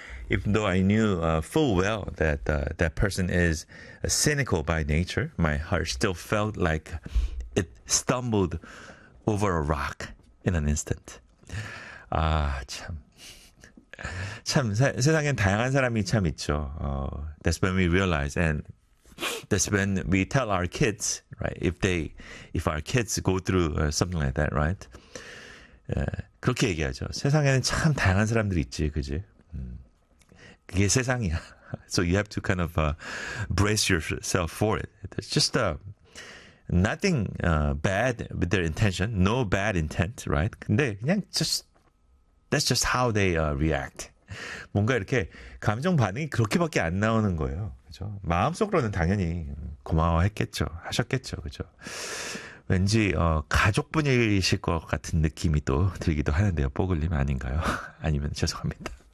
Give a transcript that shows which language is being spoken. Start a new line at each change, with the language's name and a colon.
English: Even though I knew full well that that person is cynical by nature, my heart still felt like it stumbled over a rock in an instant.
Korean: 아, 참. 참 세상엔 다양한 사람이 참 있죠.
English: That's when we realize, and that's when we tell our kids, right? If our kids go through something like that, right?
Korean: 그렇게 얘기하죠. 세상에는 참 다양한 사람들이 있지, 그지? 그게 세상이야.
English: So you have to kind of brace yourself for it. It's just nothing bad with their intention. No bad intent, right?
Korean: 근데 그냥
English: just That's just how they react.
Korean: 뭔가 이렇게 감정 반응이 그렇게밖에 안 나오는 거예요. 그죠? 마음속으로는 당연히 고마워했겠죠. 하셨겠죠. 그죠? 왠지 가족분이실 것 같은 느낌이 또 들기도 하는데요. 뽀글님 아닌가요? 아니면 죄송합니다.